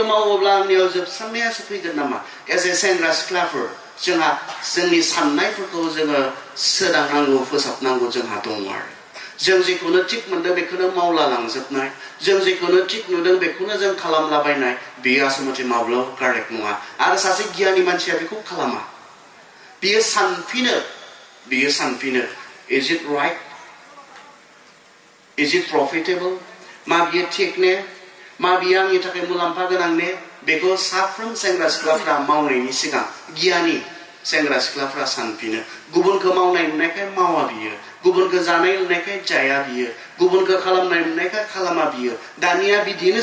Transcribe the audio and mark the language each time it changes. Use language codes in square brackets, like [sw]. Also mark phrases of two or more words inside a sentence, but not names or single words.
[brx] मावोब्ला आंनियाव जोबस्रांनायासो फैगोन नामा एज ए सेंग्रा सिख्लाफोर जोंहा जोंनि साननायफोरखौ जोङो सोदांनांगौ फोसाबनांगौ जोंहा दङ आरो जों जेखौनो थिग मोनदों बेखौनो मावला लांजोबनाय जों जेखौनो थिग नुदों बेखौनो जों खालामलाबायनाय बेयो आसलथे माब्लाबाबो कारेक्ट नङा आरो सासे गियानि मानसिया बेखौ खालामा बियो सानफिनो [en] is it right is it profitable [brx] मा बियो थिग ने मा बियो आंनि थाखाय मुलाम्फा गोनां ने बेखौ साफ्रोम सेंग्रा सिख्लाफ्रा मावनायनि सिगां गियानि सेंग्रा सिख्लाफ्रा सानफिनो गुबुनखौ मावनाय नुनायखाय मावा बियो गुबुनखौ जानाय नुनायखाय जाया बियो गुबुनखौ खालामनाय नुनायखाय खालामा बियो दानिया बिदिनो